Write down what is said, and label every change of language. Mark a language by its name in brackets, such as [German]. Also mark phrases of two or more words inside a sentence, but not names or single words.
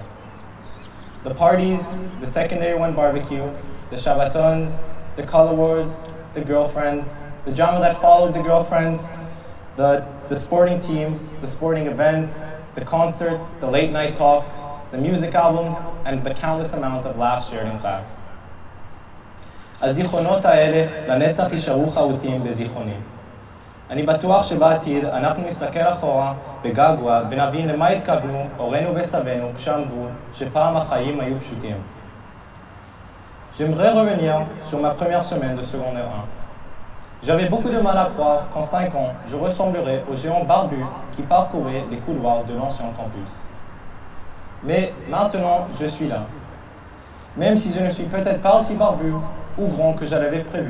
[English] The parties, the secondary one barbecue, the Shabbatons, the color wars, the girlfriends, the drama that followed the girlfriends, the sporting teams, the sporting events, the concerts, the late night talks, the music albums, and the countless amount of laughs shared in class. [Hebrew] הזיכרונות האלה לנצח יישארו חרוטים בזיכרוני. אני בטוח שבעתיד אנחנו נסתכל אחורה בגעגוע ונבין למה התכוונו הורינו וסבינו כשאמרו שפעם החיים היו פשוטים. [French] J'aimerais revenir sur ma première semaine de secondaire 1. J'avais beaucoup de mal à croire qu'en 5 ans, je ressemblerais au géant barbu qui parcourait les couloirs de l'ancien campus. Mais maintenant, je suis là. Même si je ne suis peut-être pas aussi barbu ou grand que je l'avais prévu.